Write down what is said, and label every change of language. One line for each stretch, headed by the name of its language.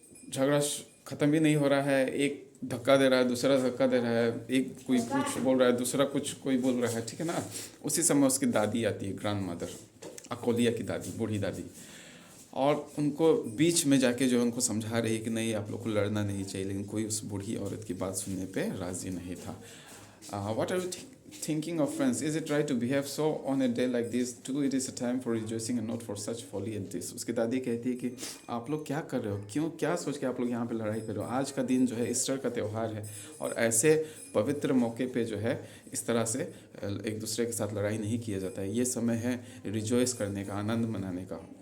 Hindi: झगड़ा ख़त्म भी नहीं हो रहा है, एक धक्का दे रहा है, दूसरा धक्का दे रहा है, एक कोई कुछ बोल रहा है, दूसरा कुछ कोई बोल रहा है, ठीक है ना। उसी समय उसकी दादी आती है, ग्रैंड मदर, अकोलिया की दादी, बूढ़ी दादी, और उनको बीच में जाके जो है उनको समझा रही है कि नहीं आप लोग को लड़ना नहीं चाहिए, लेकिन कोई उस बूढ़ी औरत की बात सुनने पे राज़ी नहीं था.
English: What are you thinking of, friends? Is it right to behave so on a day like this? Too, it is a time for rejoicing and not for such folly as this.
Hindi: उसकी दादी कहती है कि आप लोग क्या कर रहे हो, क्यों, क्या सोच के आप लोग यहाँ पे लड़ाई कर रहे हो. आज का दिन जो है ईस्टर का त्यौहार है और ऐसे पवित्र मौके पे जो है इस तरह से एक दूसरे के साथ लड़ाई नहीं किया जाता है. ये समय है रिजॉइस करने का, आनंद मनाने का.